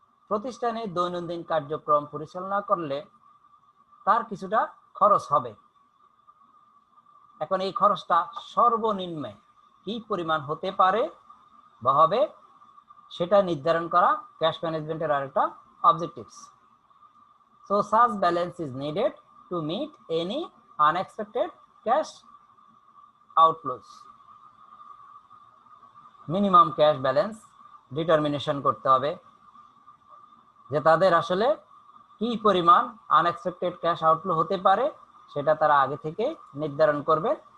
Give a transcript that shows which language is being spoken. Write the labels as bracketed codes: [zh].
[bn] প্রতিষ্ঠানে দৈনন্দিন কার্যক্রম পরিচালনা করলে তার কিছুটা খরচ হবে। এখন এই খরচটা সর্বনিম্ন কি পরিমাণ হতে পারে বা হবে সেটা নির্ধারণ করা ক্যাশ ম্যানেজমেন্টের আরেকটা objectives. [en] So such balance is needed to meet any unexpected cash outflows. [bn] Minimum cash balance determination করতে হবে যে তাদের আসলে কি পরিমাণ আনএক্সপেক্টেড ক্যাশ আউটফ্লো হতে পারে সেটা তারা আগে থেকে নির্ধারণ করবে।